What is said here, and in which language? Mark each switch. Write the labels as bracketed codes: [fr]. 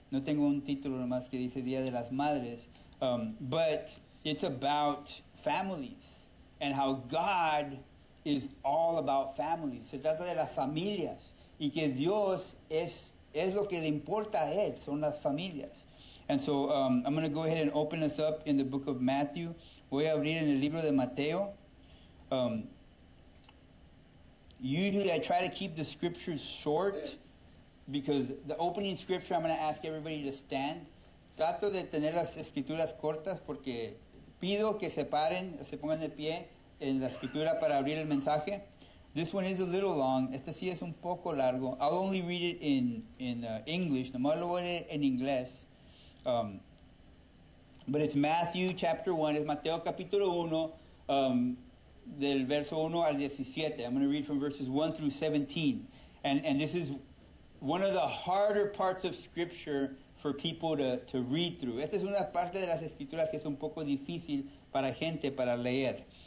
[es] No tengo un título nomás que dice Día de las Madres. [en] But it's about families and how God is all about families. [es] Se trata de las familias y que Dios es lo que le importa a Él, son las familias. [en] And so I'm going to go ahead and open us up in the book of Matthew. [es] Voy a abrir en el libro de Mateo. [en] Usually I try to keep the scriptures short because the opening scripture I'm going to ask everybody to stand. [es] Trato de tener las escrituras cortas porque pido que se paren, se pongan de pie en la escritura para abrir el mensaje. [en] This one is a little long. [es] Este sí es un poco largo. [en] I'll only read it in English. [es] Nomás lo voy a leer en inglés. [en] But it's Matthew chapter 1. [es] Es Mateo capítulo 1. Del verso 1 al 17. [en] I'm going to read from verses 1 through 17. And this is one of the harder parts of Scripture for people to read through. [es] Esta es una parte de las Escrituras que es un poco difícil para gente para leer.